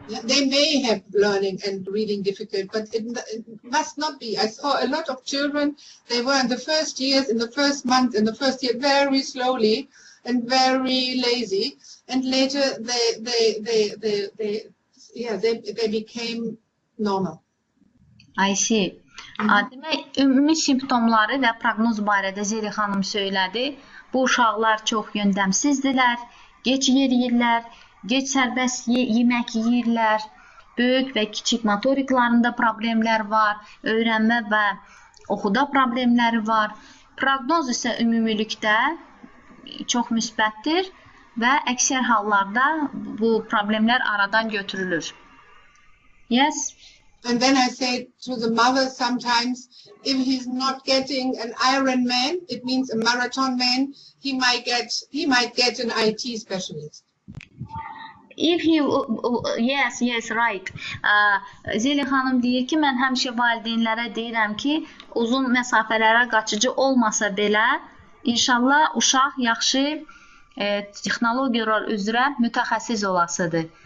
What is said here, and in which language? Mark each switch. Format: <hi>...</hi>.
<en>They may have learning and reading difficult, but it must not be. I saw a lot of children, they were in the first years, in the first month, in the first year, very slowly and very lazy, and later they became normal. I see.</en> <az>Demək, ümumi simptomları və proqnoz barədə Zeli xanım söylədi. Bu uşaqlar çox yöndəmsizdirlər, geç yeriyirlər, geç sərbəst yemək yeyirlər, böyük və kiçik motoriklarında problemlər var, öyrənmə və oxuda problemləri var. Proqnoz isə ümumilikdə çox müsbətdir və əksər hallarda bu problemlər aradan götürülür.</az> <en>Yes? And then I say to the mother sometimes, if he's not getting an Ironman, it means a marathon man, he might get an IT specialist. If he, yes, right.</en> <az>Zeli xanım deyir ki, mən həmişə valideynlərə deyirəm ki, uzun məsafələrə qaçıcı olmasa belə, inşallah uşaq yaxşı texnologiyalar üzrə mütəxəssis olasıdır.</az>